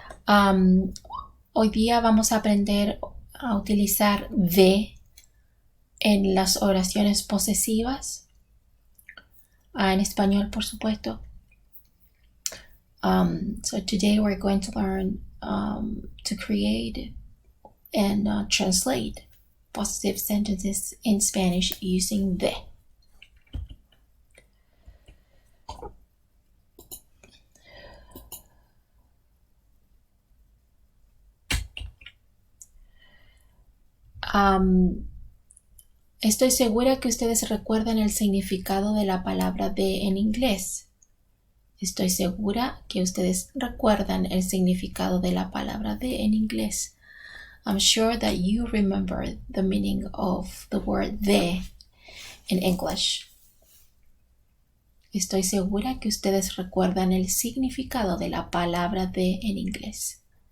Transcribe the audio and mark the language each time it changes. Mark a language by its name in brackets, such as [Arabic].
[Spanish] Am, Hoy día vamos a aprender a utilizar de en las oraciones posesivas, en español, por supuesto. [English] So today we're going to learn to create and translate possessive sentences in Spanish using de. [Spanish] Estoy segura que ustedes recuerdan el significado de la palabra de en inglés. Estoy segura que ustedes recuerdan el significado de la palabra de en inglés. [English] I'm sure that you remember the meaning of the word de in English. [Spanish] Estoy segura que ustedes recuerdan el significado de la palabra de en inglés.